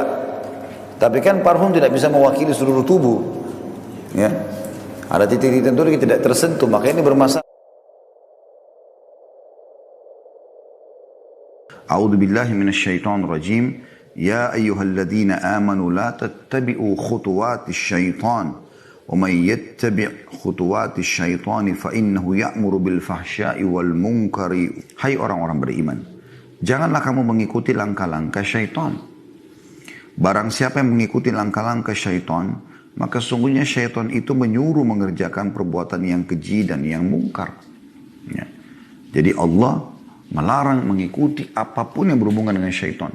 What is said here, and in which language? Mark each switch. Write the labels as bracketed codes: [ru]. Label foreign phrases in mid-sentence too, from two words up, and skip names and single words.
[id] Tapi kan parfum tidak bisa mewakili seluruh tubuh, ya. Ada titik-titik tertentu yang tidak tersentuh, makanya ini bermasalah. [ar] أعوذ بالله من الشيطان الرجيم. يا أيها الذين آمنوا لا تتبعوا خطوات الشيطان ومن يتبع خطوات الشيطان فإنه يأمر بالفحشاء والمنكر. [id] Hai orang-orang beriman, janganlah kamu mengikuti langkah-langkah syaitan. Barang siapa yang mengikuti langkah-langkah syaitan, maka sungguhnya syaitan itu menyuruh mengerjakan perbuatan yang keji dan yang mungkar. Ya. Jadi Allah melarang mengikuti apapun yang berhubungan dengan syaitan.